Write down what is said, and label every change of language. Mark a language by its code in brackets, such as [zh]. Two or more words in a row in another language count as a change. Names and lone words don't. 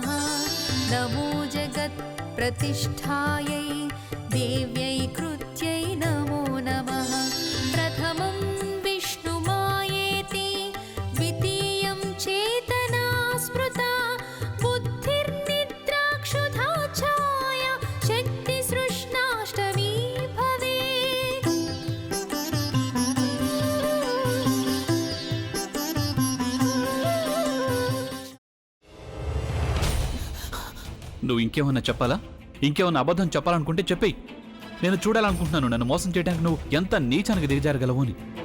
[sa] नमो जगत्प्रतिष्ठायै देव्यै कृत्यै नमो नमः प्रथमं विष्णुमायेति द्वितीयं चेतना स्मृता बुद्धिर्निद्रा क्षुधा छाया शक्तिसृष्णाष्टमी भवेत् [te] నువ్వు ఇంకేమన్నా చెప్పాలా? ఇంకేమన్నా అబద్ధం చెప్పాలనుకుంటే చెప్పేయి. నేను చూడాలనుకుంటున్నాను నన్ను మోసం చేయడానికి నువ్వు ఎంత నీచానికి దిగజారగలవు అని.